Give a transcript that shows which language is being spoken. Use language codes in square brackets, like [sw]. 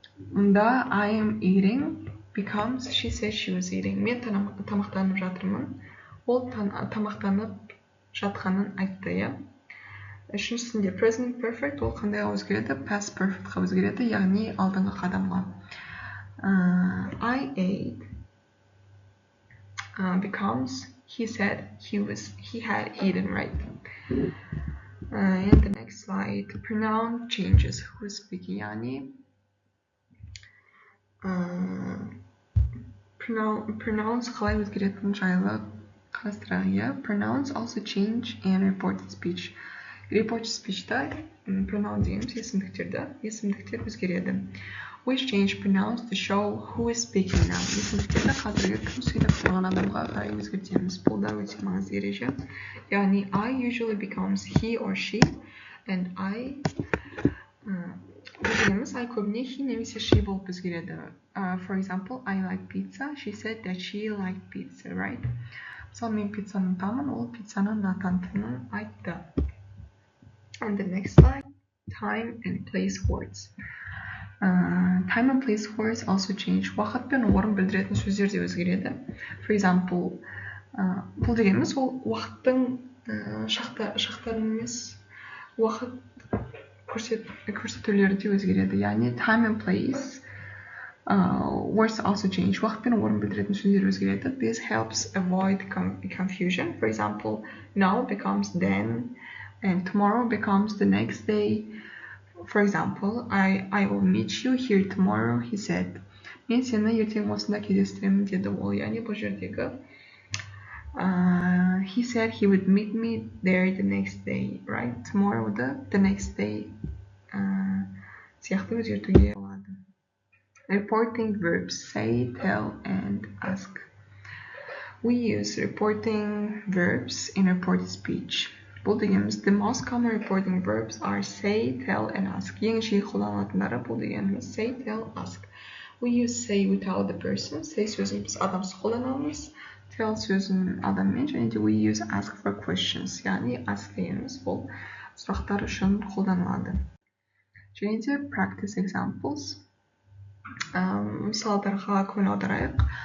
[en] Мұнда I am eating becomes she said she was eating. [kk] Мен тамақтанып жатырмын. Ол тамақтанып жатқанын айтты. Үшіншісінде present perfect ол қандайға өзгереді? Past perfectқа өзгереді, яғни алдыңғы қадамға. [en] I ate becomes he said he had eaten, right? And the next slide, pronoun changes. Who is speaking? [kk] Yani pronouns қалай өзгеретінін жайлы қарастырайық. [en] Pronouns also change in reported speech. [kk] Reported speech'та pronoun дегеніміз есімдіктер өзгереді. [en] We change pronouns to show who is speaking now. [kk] Есімдіктерді қазіргі кім сөйлеп тұрған адамға қарай өзгертеміз. Бұл да өте маңызды ереже. [en] Яғни I usually becomes he or she, and I [kk] дегеніміз I көбіне he немесе she болып өзгереді. [en] For example, I like pizza. She said that she liked pizza, right? [kk] Мысалы, мен пиццаны ұнатамын, ол пиццаны ұнататынын айтты. [en] And the next slide, time and place words. Time and place words also change. [kk] Уақыт пен орын білдіретін сөздер де өзгереді. [en] For example, [kk] бұл дегеніміз ол уақыттың шақтарын емес, уақыт көрсетулері де өзгереді. [en] Яғни time and place words also change. [kk] Уақыт пен орын білдіретін сөздер өзгереді. [en] This helps avoid confusion. For example, now becomes then, and tomorrow becomes the next day. For example, I will meet you here tomorrow, he said. [kk] Мен сені ертең осында кездестіремін деді ол. Яғни бұл жердегі [en] he said he would meet me there the next day, right? [kk] Tomorrow the next day сияқты өзгертуге болады. [en] Reporting verbs, say, tell, and ask. We use reporting verbs in reported speech. [kk] Бұл дегеніміз, [en] the most common reporting verbs are say, tell, and ask. [kk] Ең жиі қолданылатындары бұл дегеніміз say, tell, ask. [en] We use say without the person. [kk] Say сөзін біз адамсыз қолданамыз. [en] Tell [kk] сөзін адаммен, және де [en] we use ask for questions. [kk] Яғни ask дегеніміз бұл сұрақтар үшін қолданылады. Және де [en] practice examples. [kk] мысалдарға көңіл аударайық.